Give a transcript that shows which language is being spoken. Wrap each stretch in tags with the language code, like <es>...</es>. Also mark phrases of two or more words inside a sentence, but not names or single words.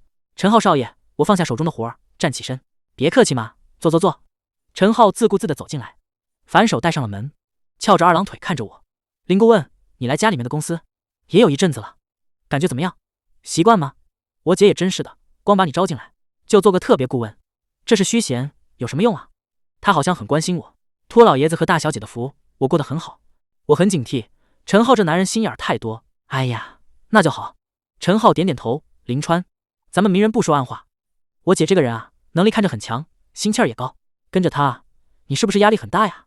<zh>陳浩少爺，我放下手中的活兒，站起身，別客氣嘛，坐坐坐。陳浩自顧自地走進來，反手帶上了門，翹着2郎腿看着我。林顧問，你來家裡面的公司也有一陣子了，感覺怎麼樣？習慣嗎？我姐也真是的，光把你招進來就做個特別顧問，這是虛銜，有什麼用啊？他好像很關心我，托老爺子和大小姐的福，我過得很好。我很警惕，陳浩這男人心眼太多。哎呀，那就好。陳浩點點頭，林川，咱們明人不說暗話。我姐這個人啊，能力看着很強，心氣兒也高，跟着她，你是不是壓力很大呀？</zh>